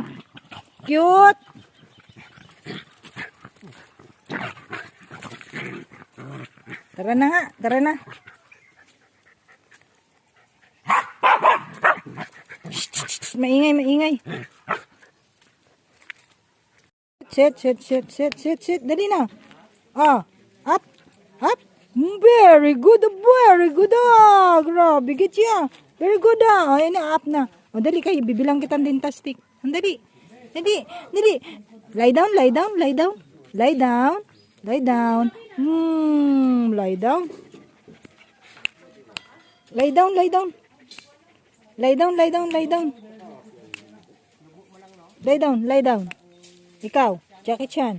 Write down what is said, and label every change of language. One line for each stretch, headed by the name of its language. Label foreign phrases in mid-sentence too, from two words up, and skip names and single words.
Filipino: Cute! Tara na nga, tara na. Maingay, maingay. Sit. Dali na.
English: Ah, up. Very good. Grabe, get ya. Very good,
Filipino: Ayan na, up na. O, dali kayo, bibilang kitang dentastic. Dali.
English: Lie down. Lie down. Lie down. Lie down. Lie down. Lie down.
Filipino: Ikaw, Jackie Chan.